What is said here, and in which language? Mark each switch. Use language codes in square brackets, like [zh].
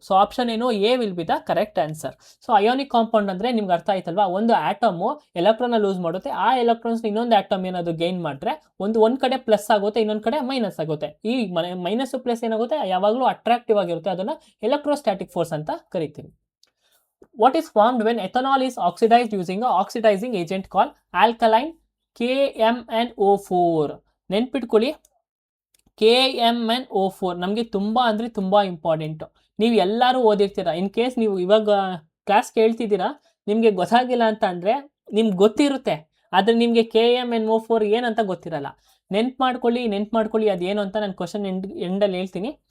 [kn] So option ಏನು, [en] A will be the correct answer. [kn] So ionic compound ಅಂದ್ರೆ ನಿಮ್ಗೆ ಅರ್ಥ ಆಯ್ತಲ್ವಾ, ಒಂದು ಆಟಮ್ ಎಲೆಕ್ಟ್ರಾನ್ ಲೂಸ್ ಮಾಡುತ್ತೆ, ಆ ಎಲೆಕ್ಟ್ರಾನ್ಸ್ ಇನ್ನೊಂದು ಆಟಮ್ ಏನಾದ್ರು ಗೈನ್ ಮಾಡಿದ್ರೆ ಒಂದ್ ಕಡೆ ಪ್ಲಸ್ ಆಗುತ್ತೆ, ಇನ್ನೊಂದ್ ಕಡೆ ಮೈನಸ್ ಆಗುತ್ತೆ. ಈ ಮೈನಸ್ ಪ್ಲಸ್ ಏನಾಗುತ್ತೆ, ಯಾವಾಗಲೂ ಅಟ್ರಾಕ್ಟಿವ್ ಆಗಿರುತ್ತೆ. ಅದನ್ನ ಎಲೆಕ್ಟ್ರೋಸ್ಟಾಟಿಕ್ ಫೋರ್ಸ್ ಅಂತ ಕರಿತೀವಿ. [en] What is formed when ethanol is oxidized using a oxidizing agent called alkaline KMnO4? [kn] ನೆನ್ಪಿಟ್ಕೊಳ್ಳಿ, KMnO4 ನಮಗೆ ತುಂಬಾ ಅಂದ್ರೆ ತುಂಬಾ ಇಂಪಾರ್ಟೆಂಟ್. ನೀವು ಎಲ್ಲರೂ ಓದಿರ್ತೀರಾ. [en] in case [kn] ನೀವು ಇವಾಗ ಕ್ಲಾಸ್ ಕೇಳ್ತಿದ್ದೀರಾ, ನಿಮಗೆ ಗೊತ್ತಾಗಿಲ್ಲ ಅಂತ ಅಂದ್ರೆ ನಿಮ್ಗೆ ಗೊತ್ತಿರುತ್ತೆ, ಆದ್ರೆ ನಿಮಗೆ KMnO4 ಏನಂತ ಗೊತ್ತಿರಲ್ಲ. ನೆನ್ಪು ಮಾಡ್ಕೊಳ್ಳಿ ಅದೇನು ಅಂತ ನಾನು ಕ್ವಶನ್ ಎಂಡಲ್ಲಿ ಹೇಳ್ತೀನಿ.